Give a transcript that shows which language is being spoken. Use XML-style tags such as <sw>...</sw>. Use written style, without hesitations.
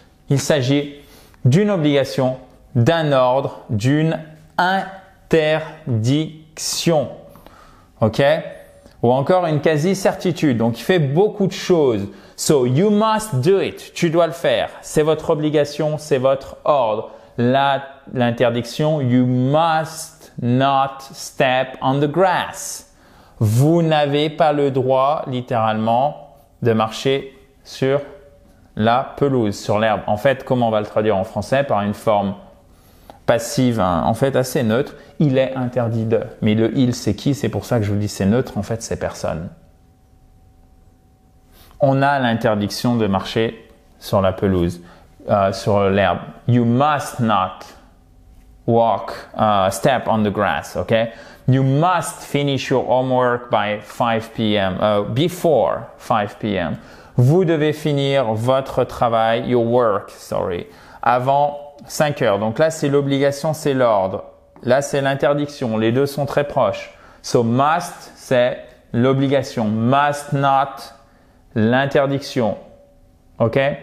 <fr>Il s'agit d'une obligation, d'un ordre, d'une interdiction. OK? Ou encore une quasi-certitude. Donc, il fait beaucoup de choses.</fr> <en>So, you must do it.</en> <fr>Tu dois le faire. C'est votre obligation, c'est votre ordre. L'interdiction,</fr> <en>you must not step on the grass.</en> <fr>Vous n'avez pas le droit, littéralement, de marcher sur la pelouse, sur l'herbe. En fait, comment on va le traduire en français? Par une forme passive, en fait assez neutre. Il est interdit de. Mais le il, c'est qui? C'est pour ça que je vous dis c'est neutre. En fait, c'est personne. On a l'interdiction de marcher sur la pelouse, sur l'herbe.</fr> <en>You must not walk, step on the grass, okay? You must finish your homework by 5 p.m., before 5 p.m.</en> <fr>Vous devez finir votre travail,</fr> <en>your work,</en> <fr>avant 5 heures. Donc là, c'est l'obligation, c'est l'ordre. Là, c'est l'interdiction. Les deux sont très proches. So, must, c'est l'obligation. Must not, l'interdiction. OK?</fr>